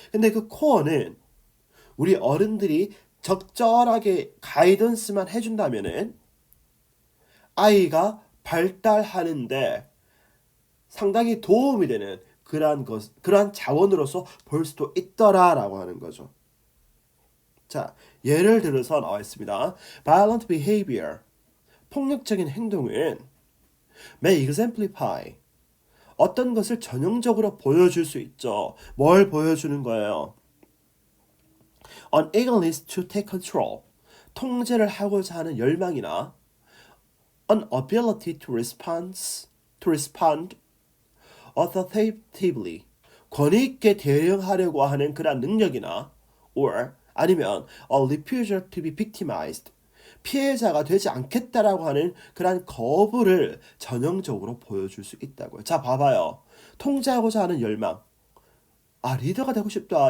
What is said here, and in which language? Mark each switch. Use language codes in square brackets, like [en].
[ko] 근데 그 코어는 우리 어른들이 적절하게 가이던스만 해준다면은 아이가 발달하는데 상당히 도움이 되는 그러한 자원으로서 볼 수도 있더라라고 하는 거죠. 자, 예를 들어서 나와 있습니다. [en] Violent behavior, [ko] 폭력적인 행동은 [en] may exemplify, [ko] 어떤 것을 전형적으로 보여줄 수 있죠. 뭘 보여주는 거예요? [en] An eagerness to take control, [ko] 통제를 하고자 하는 열망이나 [en] an ability to respond, [ko] authoritatively 권위 있게 대응하려고 하는 그런 능력이나 or 아니면 [en] a refusal to be victimized [ko] 피해자가 되지 않겠다라고 하는 그러한 거부를 전형적으로 보여줄 수 있다고요. 자, 봐봐요. 통제하고자 하는 열망. 아, 리더가 되고 싶다.